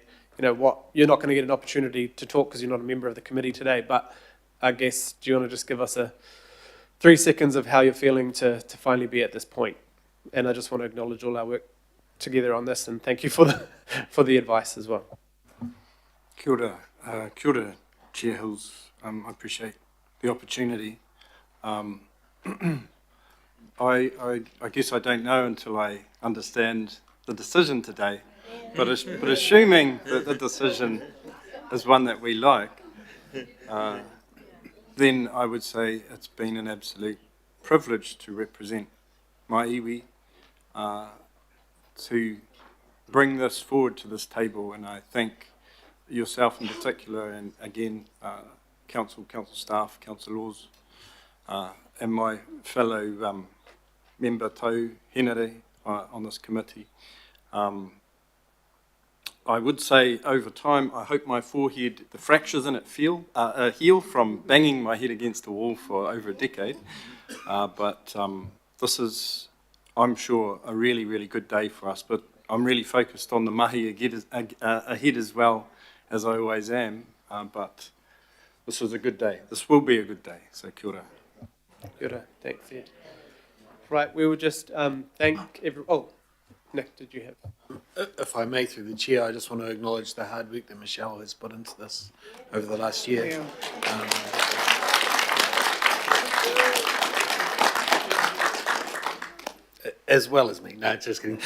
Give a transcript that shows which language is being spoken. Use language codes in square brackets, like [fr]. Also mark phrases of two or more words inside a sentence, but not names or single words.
[en] You know, what you're not going to get an opportunity to talk because you're not a member of the committee today, but I guess, do you want to just give us a 3 seconds of how you're feeling to finally be at this point? And I just want to acknowledge all our work together on this, and thank you for the advice as well. [mi] Kia ora, [en] Chair Hills. I appreciate the opportunity. I guess I don't know until I understand the decision today, but assuming that the decision is one that we like, then I would say it's been an absolute privilege to represent my iwi, to bring this forward to this table, and I thank yourself in particular, and again, council staff, councillors, and my fellow member tau henare on this committee. I would say over time, I hope my forehead, the fractures in it heal from banging my head against the wall for over a decade. But this is, I'm sure, a really, really good day for us. But I'm really focused on the mahi ahead as well, as I always am. But this is a good day. This will be a good day. So [mi] kia ora. Kia ora. [en] Thanks, Ed. Right, we will just thank everyone. Oh, Nick, did you have? If I may, through the chair, I just want to acknowledge the hard work that Michelle has put into this over the last year. Yeah. As well as me, no, just kidding.